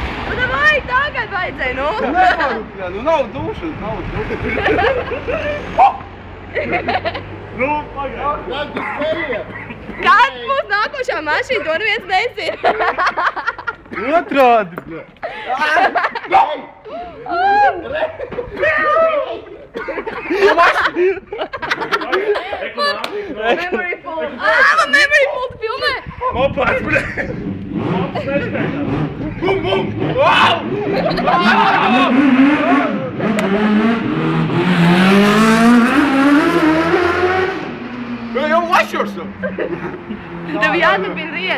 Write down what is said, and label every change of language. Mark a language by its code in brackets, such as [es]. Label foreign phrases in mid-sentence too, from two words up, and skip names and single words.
[lv] Nu, davai, tagad vajadzēja, nu. Nevaru, nu nav dušas, nav dušas. Nu, pagaid. Kad tu spēliet? Kad būs nākošā mašīna, to neviens nezina. Otrādi, bļa. [en] Memory full. [lv] Man [en] memory full [lv] filmē. Mopāds, bļa. Mops nespējās. Bum, bum! Wow! Jau lašos! Tev jāturpina riet.